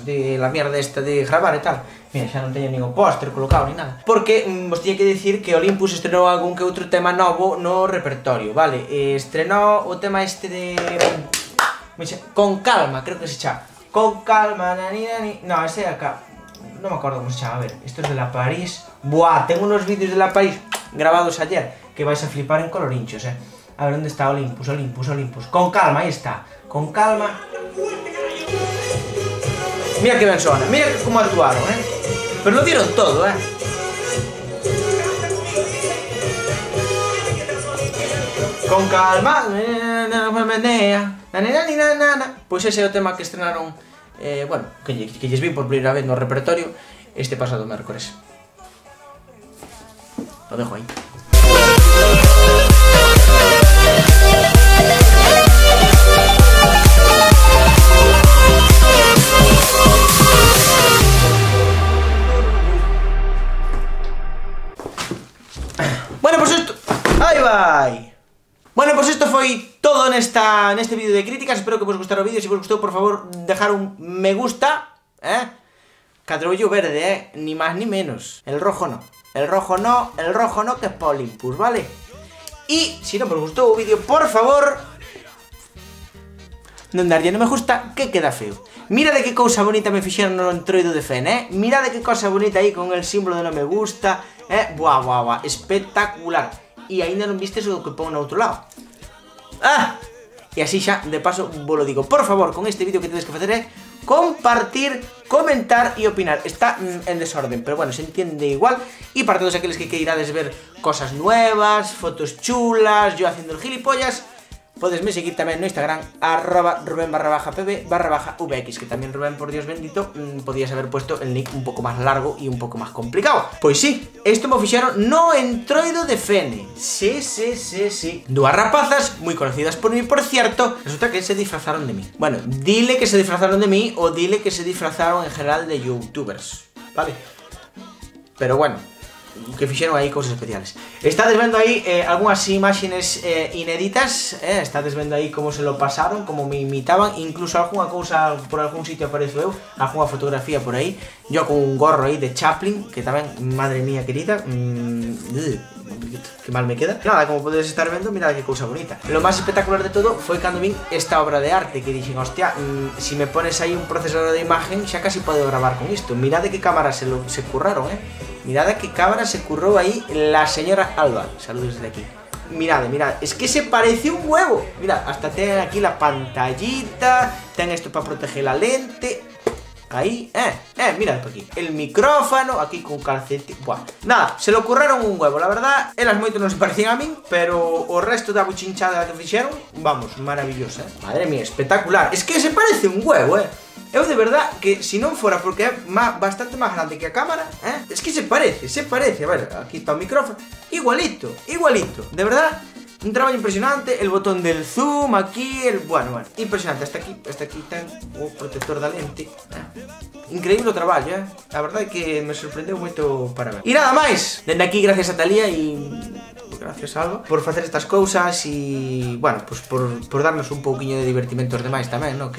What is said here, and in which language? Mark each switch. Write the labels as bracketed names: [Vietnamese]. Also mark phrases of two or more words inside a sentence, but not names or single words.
[Galician] De la mierda esta de gravar e tal. Mira, xa non teño ningún póster colocado ni nada. Porque vos tiña que decir que Olympus estrenou algún que outro tema novo no repertorio, vale? Estrenou o tema este de... Con calma, creo que se chama. Con calma, nani, nani... No, ese é acá. Non me acordo como se chama, a ver. [Spanish] Esto es de La París. Buah, tengo unos vídeos de La París grabados ayer que vais a flipar en colorinchos, A ver, ¿dónde está Olympus? Olympus, Olympus. Con calma, ahí está. Con calma. [Galician] Mira que ben sona, mira como actuaron, [Spanish] Pero lo dieron todo, [Galician] Con calma. Pois ese é o tema que estrenaron, bueno, que lles vi por primeira vez no repertorio este pasado mércores. [Spanish] Lo dejo aí. Bueno, pues esto... ¡Ahí va! Bueno, pues esto [Galician] foi todo neste vídeo de críticas. Espero que vos gustara o vídeo. Se vos gustou, por favor, [Spanish] dejar un me gusta, Cadrollo verde, ni más ni menos. El rojo no. El rojo no, que es para Olympus, ¿vale? Y, [Galician] si non vos gustou o vídeo, por favor, non darlle no me gusta, que queda feo. Mira de que cousa bonita me fixeron no entroido de Fen, Mira de que cousa bonita aí [Spanish] con el símbolo [Galician] de no me gusta, Buah, buah, buah, espectacular. E aínda non vistes o que pon no outro lado. E así xa, de paso, vos lo digo. Por favor, con este vídeo que tedes que facer é compartir, comentar e opinar. [Spanish] Está en desorden, pero bueno, se entiende igual. [Galician] E para todos aqueles que queirades ver [Spanish] cosas nuevas, fotos chulas, yo haciendo el gilipollas, [Galician] podesme seguir tamén no Instagram, @Rubén_pb_vx, que tamén Rubén, [Spanish] por Dios bendito, podías haber puesto el nick [Galician] un pouco máis largo e un pouco máis complicado. Pois sí, esto me fixeron no entroido de Fene. [Spanish] Sí. [Galician] Dúas rapazas, moi [Spanish] conocidas por mí, por cierto, resulta que se disfrazaron de mí. Bueno, dile que se disfrazaron de mí o dile que se disfrazaron en general de youtubers, vale? [Galician] Pero bueno, que fixeron aí cousas especiales. Estades vendo aí algunhas imágenes inéditas, estades vendo aí [Spanish] como se lo pasaron, [Galician] como me imitaban, incluso algunha cousa por algún sitio aparezo eu, algunha fotografía por aí, [Spanish] yo con un gorro [Galician] aí de Chaplin, que tamén, [Spanish] madre mía querida, que mal me queda. [Galician] Nada, como podedes estar vendo, mirad que cousa bonita. Lo máis espectacular de todo foi cando vin esta obra de arte, que dixen, hostia, [Spanish] si me pones [Galician] aí un procesador de imagen, xa casi podo gravar con isto. [Spanish] Mirad de que cámara se curraron, Mirad a qué cámara se curró ahí la señora Alba. Saludos desde aquí. Mirad, es que se parece un huevo. Mirad, hasta tienen aquí la pantallita, tienen esto para proteger la lente. Ahí, mirad por aquí. El micrófono, aquí con calcetín. Buah, nada, se lo curraron un huevo. La verdad, [Galician] elas moito non se parecían a min, pero o resto da buchinchada que fixeron, vamos, maravillosa, [Spanish] Madre mía, espectacular. Es que se parece un huevo, [Galician] Eu de verdad que si non fora porque é bastante máis grande que a cámara, [Spanish] es que se parece, a ver, [Galician] aquí está o micrófono, igualito, de verdad, un traballo impresionante, [Spanish] el botón del zoom aquí, [Galician] bueno, impresionante, hasta aquí ten o protector da lente, increíble o traballo, a verdade é que me sorprendeu moito para ver. E nada máis, dende aquí gracias a Talía e... gracias Alba, por facer estas cousas e, bueno, pues por darnos un pouquiño de divertimento aos demais tamén, no?